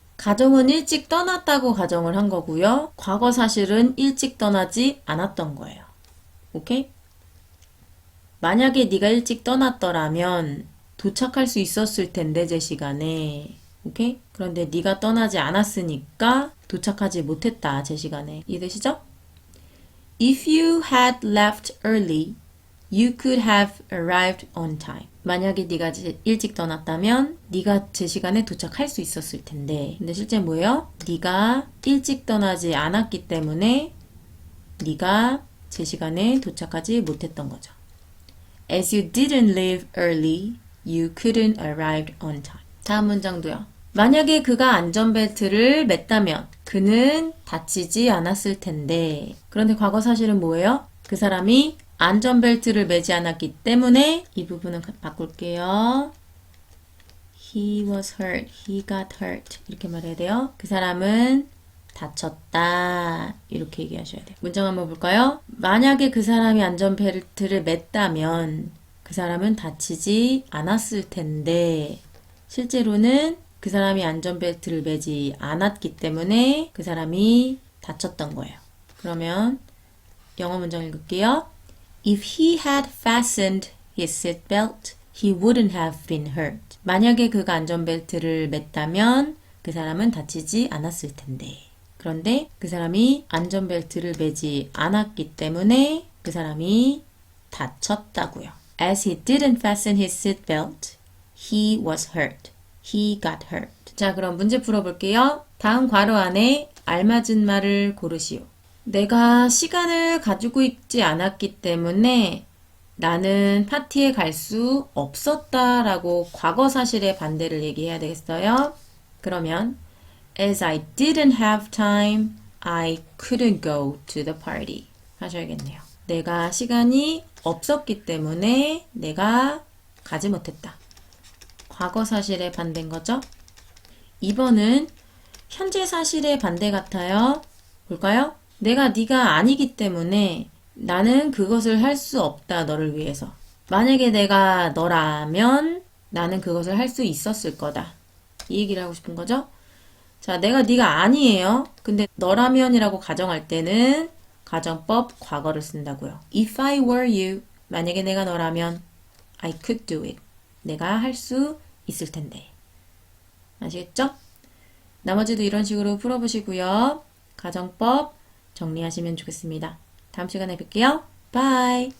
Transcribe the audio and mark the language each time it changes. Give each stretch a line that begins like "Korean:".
Korean: 가정은 일찍 떠났다고 가정을 한 거고요. 과거 사실은 일찍 떠나지 않았던 거예요. 오케이? 만약에 네가 일찍 떠났더라면 도착할 수 있었을 텐데 제 시간에. 오케이? 그런데 네가 떠나지 않았으니까 도착하지 못했다. 제 시간에. 이해되시죠?
English: If you had left early, you could have arrived on time.
Korean: 만약에 네가 일찍 떠났다면 네가 제 시간에 도착할 수 있었을 텐데 근데 실제 뭐예요? 네가 일찍 떠나지 않았기 때문에 네가 제 시간에 도착하지 못했던 거죠.
English: As you didn't leave early, you couldn't arrive on time.
Korean: 다음 문장도요. 만약에 그가 안전벨트를 맸다면 그는 다치지 않았을 텐데 그런데 과거 사실은 뭐예요? 그 사람이 안전벨트를 매지 않았기 때문에 이 부분은 바꿀게요.
English: He was hurt. He got hurt.
Korean: 이렇게 말해야 돼요. 그 사람은 다쳤다. 이렇게 얘기하셔야 돼요. 문장 한번 볼까요? 만약에 그 사람이 안전벨트를 맸다면 그 사람은 다치지 않았을 텐데 실제로는 그 사람이 안전벨트를 매지 않았기 때문에 그 사람이 다쳤던 거예요. 그러면 영어 문장 읽을게요.
English: If he had fastened his seatbelt, he wouldn't have been hurt.
Korean: 만약에 그가 안전벨트를 맸다면 그 사람은 다치지 않았을 텐데. 그런데 그 사람이 안전벨트를 매지 않았기 때문에 그 사람이 다쳤다고요.
English: As he didn't fasten his seatbelt, he was hurt. He got hurt.
Korean: 자, 그럼 문제 풀어볼게요. 다음 괄호 안에 알맞은 말을 고르시오. 내가 시간을 가지고 있지 않았기 때문에 나는 파티에 갈 수 없었다라고 과거 사실의 반대를 얘기해야 되겠어요. 그러면
English: As I didn't have time, I couldn't go to the party
Korean: 하셔야겠네요. 내가 시간이 없었기 때문에 내가 가지 못했다. 과거 사실의 반대인 거죠. 2번은 현재 사실의 반대 같아요. 볼까요? 내가 네가 아니기 때문에 나는 그것을 할 수 없다. 너를 위해서. 만약에 내가 너라면 나는 그것을 할 수 있었을 거다. 이 얘기를 하고 싶은 거죠. 자, 내가 네가 아니에요. 근데 너라면이라고 가정할 때는 가정법 과거를 쓴다고요.
English: If I were you,
Korean: 만약에 내가 너라면
English: I could do it.
Korean: 내가 할 수 있을 텐데. 아시겠죠? 나머지도 이런 식으로 풀어보시고요. 가정법 정리하시면 좋겠습니다. 다음 시간에 뵐게요. 바이.